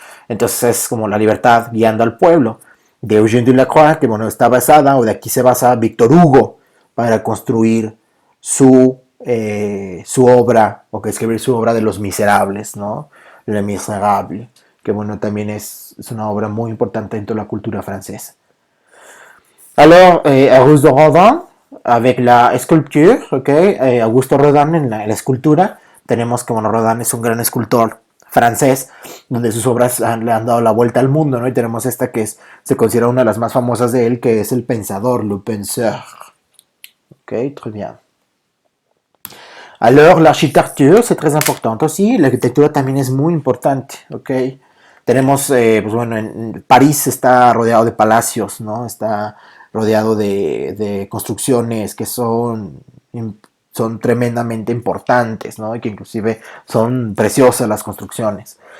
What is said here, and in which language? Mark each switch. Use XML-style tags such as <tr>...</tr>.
<es>Entonces es como la libertad guiando al pueblo, de Eugène Delacroix, que bueno, está basada, o de aquí se basa Víctor Hugo, para construir su obra, o que escribir su obra de Los Miserables, ¿no? Les Misérables, que bueno, también es una obra muy importante dentro de la cultura francesa.</es> <fr>Alors, Auguste Rodin, avec la sculpture, ¿ok?</fr> <es>Augusto Rodin en la escultura, tenemos que bueno, Rodin es un gran escultor francés, donde sus obras le han dado la vuelta al mundo, ¿no? Y tenemos esta que se considera una de las más famosas de él, que es El Pensador, Le Penseur. Ok,</es> <fr>très bien. Alors, l'architecture, c'est très important aussi.</fr> <es>La arquitectura también es muy importante, ¿ok? Tenemos, pues bueno, en París está rodeado de palacios, ¿no? Está rodeado de construcciones que son tremendamente importantes, ¿no? Y que inclusive son preciosas las construcciones.</es>